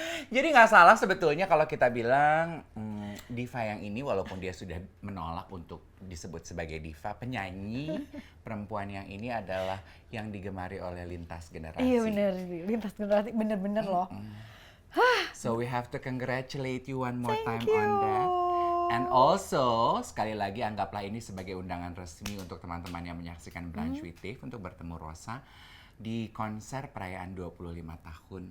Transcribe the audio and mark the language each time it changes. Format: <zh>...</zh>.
<id>Jadi nggak salah sebetulnya kalau kita bilang diva yang ini, walaupun dia sudah menolak untuk disebut sebagai diva, penyanyi perempuan yang ini adalah yang digemari oleh lintas generasi. Iya bener, lintas generasi, bener-bener loh.</id> <en>So we have to congratulate you one more time you. on that. And also,</en> <id>sekali lagi anggaplah ini sebagai undangan resmi untuk teman-teman yang menyaksikan Brunch with Dave untuk bertemu Rosa di konser perayaan 25 tahun.</id>